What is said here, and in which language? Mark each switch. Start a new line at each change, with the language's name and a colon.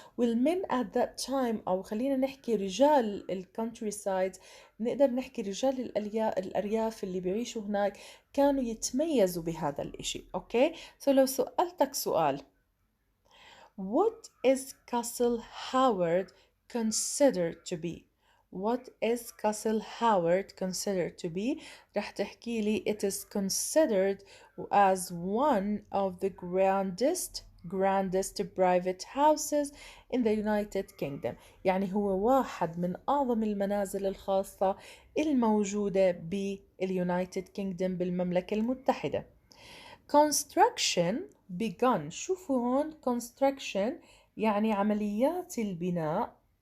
Arabic: والمن
English: at that time
Arabic: أو خلينا نحكي رجال الكونتري سايد نقدر نحكي رجال الأرياف اللي بيعيشوا هناك كانوا يتميزوا بهذا الإشي.
English: okay so
Arabic: لو سألتك سؤال
English: what is Castle Howard considered to be? What is Castle Howard considered to be?
Arabic: رح تحكي لي
English: it is considered as one of the grandest private houses in the United Kingdom.
Arabic: يعني هو واحد من أعظم المنازل الخاصة الموجودة باليونايتد كينجدم بالمملكة المتحدة.
English: Construction begun.
Arabic: شوفوا هون construction يعني عمليات البناء.